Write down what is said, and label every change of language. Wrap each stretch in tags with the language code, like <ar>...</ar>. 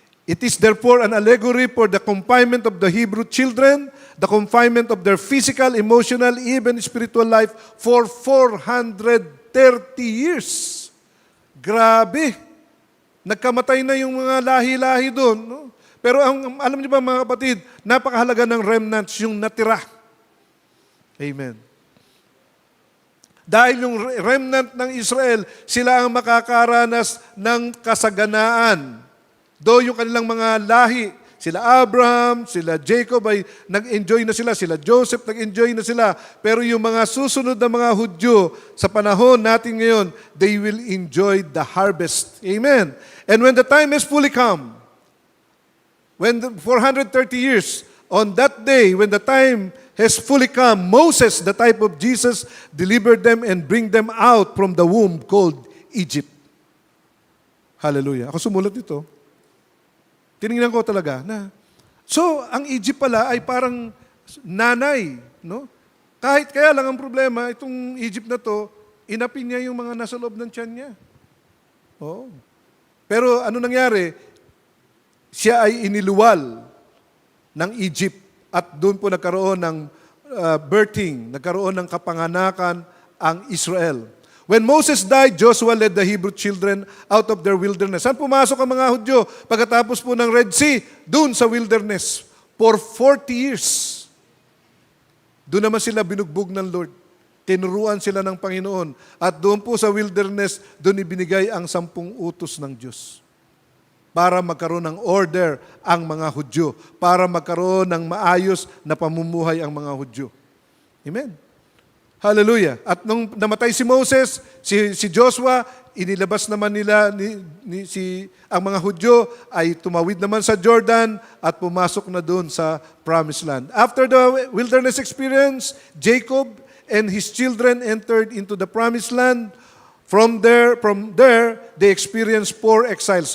<en>It is therefore an allegory for the confinement of the Hebrew children, the confinement of their physical, emotional, even spiritual life for 430 years.</en> <tl>Grabe. Nagkamatay na yung mga lahi-lahi doon. No? Pero alam niyo ba mga kapatid, napakahalaga ng remnants yung natira. Amen. Dahil yung remnant ng Israel, sila ang makakaranas ng kasaganaan. Do yung kanilang mga lahi, sila Abraham, sila Jacob ay nag-enjoy na sila Joseph nag-enjoy na sila. Pero yung mga susunod na mga Hudyo sa panahon natin ngayon,</tl> <en>they will enjoy the harvest. Amen. And when the time is fully come, when 430 years, on that day, when the time has fully come, Moses, the type of Jesus, delivered them and bring them out from the womb called Egypt.</en> <tl>Hallelujah. Ako sumulat dito. Tinignan ko talaga na, so, ang Egypt pala ay parang nanay, no? Kahit kaya lang ang problema, itong Egypt na to, inapin niya yung mga nasa loob ng tiyan niya. Oh. Pero ano nangyari? Siya ay iniluwal ng Egypt at doon po nagkaroon ng birthing, nagkaroon ng kapanganakan ang Israel.</tl> <en>When Moses died, Joshua led the Hebrew children out of their wilderness.</en> <tl>Saan pumasok ang mga Hudyo? Pagkatapos po ng Red Sea, doon sa wilderness</tl> <en>for 40 years.</en> <tl>Doon naman sila binugbog ng Lord. Tinuruan sila ng Panginoon. At doon po sa wilderness, doon ibinigay ang 10 utos ng Diyos. Para magkaroon ng order ang mga Hudyo. Para magkaroon ng maayos na pamumuhay ang mga Hudyo. Amen. Hallelujah. At nung namatay si Moses, si Joshua, inilabas naman nila ang mga Hudyo ay tumawid naman sa Jordan at pumasok na doon sa Promised Land.</tl> <en>After the wilderness experience, Jacob and his children entered into the Promised Land. From there, they experienced 4 exiles.</en>